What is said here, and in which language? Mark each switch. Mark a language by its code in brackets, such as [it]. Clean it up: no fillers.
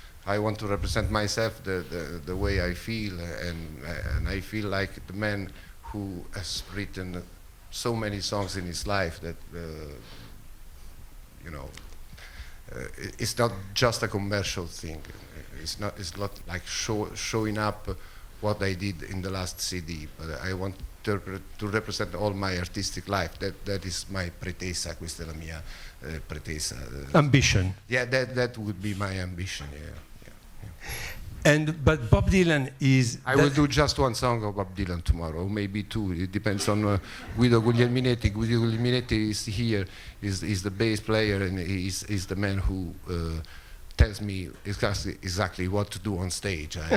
[en] I want to represent myself the way I feel, and I feel like the man who has written so many songs in his life that, you know, it's not just a commercial thing. It's not like showing up what I did in the last CD, but I want to represent all my artistic life. That is my [it] pretesa, questa è la mia pretesa. [en] Ambition. Yeah, that would be my ambition, yeah. But Bob Dylan is... I will do just one song of Bob Dylan tomorrow, or maybe two. It depends on Guido Guglielminetti. Guido Guglielminetti is here, is the bass player, and is the man who tells me exactly what to do on stage.